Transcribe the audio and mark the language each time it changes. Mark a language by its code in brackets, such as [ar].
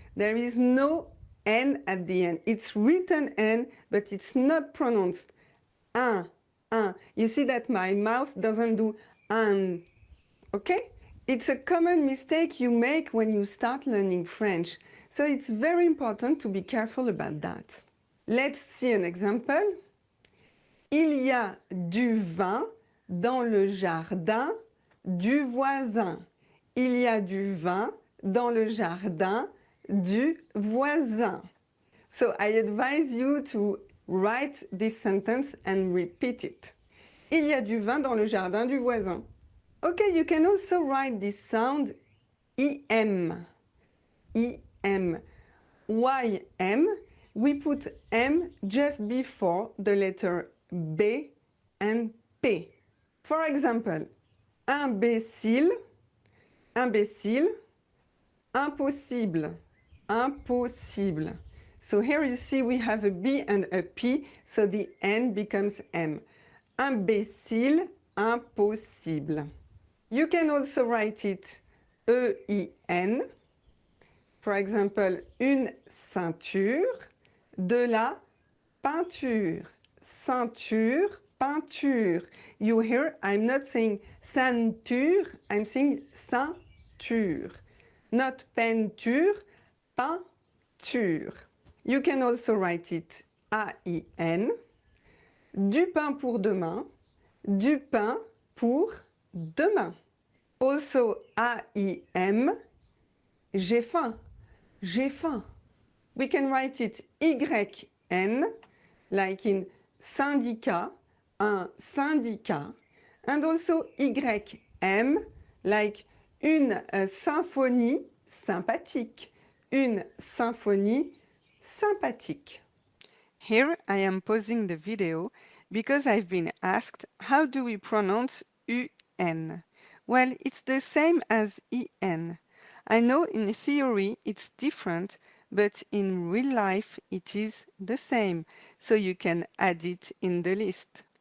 [en] There is no N at the end. It's written N, but it's not pronounced. Un. You see that my mouth doesn't do un. Okay? It's a common mistake you make when you start learning French. So it's very important to be careful about that. Let's see an example. [fr] Il y a du vin dans le jardin du voisin. Il y a du vin dans le jardin du voisin. [en] So I advise you to write this sentence and repeat it. [fr] Il y a du vin dans le jardin du voisin. [en] Okay, you can also write this sound im. im. Why M? We put M just before the letter B and P. For example, imbécile, imbécile, impossible, impossible. So here you see we have a B and a P, so the N becomes M. Imbécile, impossible. You can also write it E-I-N. For example, [fr] une ceinture, de la peinture. Ceinture, peinture. [en] You hear, I'm not saying ceinture, I'm saying ceinture. Not peinture, peinture. You can also write it A-I-N. [fr] Du pain pour demain. Du pain pour demain. Also A-I-M. J'ai faim. J'ai faim. [en] We can write it Y-N, like in syndicat, un syndicat. And also Y-M, like [fr] une symphonie sympathique. Une symphonie sympathique. [en] Here I am pausing the video because I've been asked how do we pronounce UN. Well, it's the same as en. I know in theory it's different, but in real life it is the same, so you can add it in the list.